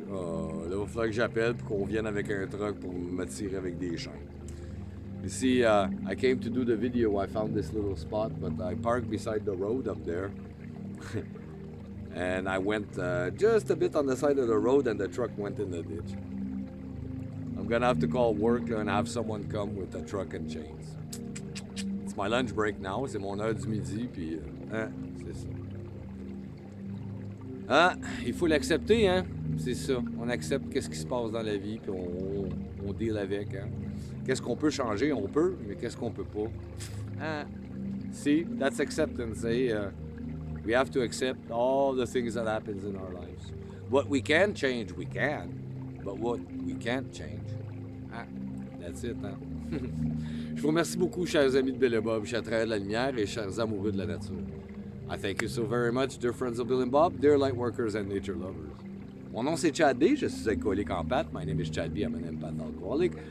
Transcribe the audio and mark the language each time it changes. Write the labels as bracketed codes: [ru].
[fr] Là, il va falloir que j'appelle pour qu'on vienne avec un truck pour me tirer avec des chaînes. [en] You see, I came to do the video. I found this little spot, but I parked beside the road up there. And I went just a bit on the side of the road and the truck went in the ditch. I'm gonna have to call work and have someone come with a truck and chains. It's my lunch break now, [fr] c'est mon heure du midi, puis c'est ça. Ah, il faut l'accepter, hein? C'est ça. On accepte qu'est-ce qui se passe dans la vie, puis on deal avec, hein? Qu'est-ce qu'on peut changer? On peut, mais qu'est-ce qu'on peut pas? [en] Ah, see, that's acceptance, eh? We have to accept all the things that happens in our lives. What we can change, we can. But what we can't change, that's it, hein? [fr] Je vous remercie beaucoup, chers amis de Bill et Bob, chers travailleurs de la lumière et chers amoureux de la nature. [en] I thank you so very much, dear friends of Bill and Bob, dear light workers and nature lovers. [fr] Mon nom c'est Chad B, je suis alcoolique en pâte. [en] My name is Chad B, I'm an empath alcoholic.